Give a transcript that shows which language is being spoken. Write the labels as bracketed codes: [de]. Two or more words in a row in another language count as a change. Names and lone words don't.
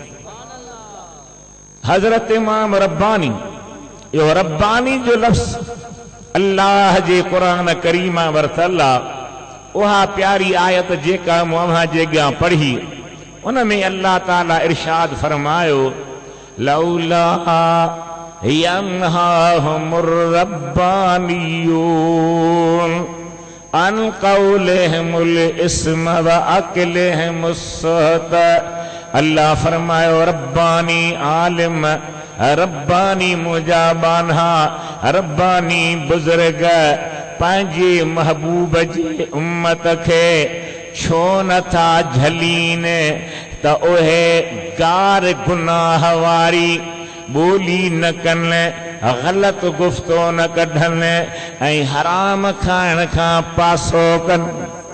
[sd] हज़रत इमाम रब्बानी इहो रब्बानी जो लफ़्ज़ अल्लाह जे क़ुरान करीमा वरतल आहे। उहा प्यारी आयत जेका मूं जे अॻियां पढ़ी उन में अल्लाह ताला इरशाद फरमायो [ar] لولا ينهاهم الربانيون عن قولهم الإثم وأكلهم السحت. [sd] अल्लाह फरमायो रब्बानी आलिम रब्बानी मुजाबाना रब्बानी बुज़ुर्ग पंहिंजे महबूब जी उम्मत खे छो नथा झलीन त उहे गार गुनाह वारी ॿोली न कनि ग़लति गुफ़्तो न कढनि ऐं हराम खाइण खां पासो कनि।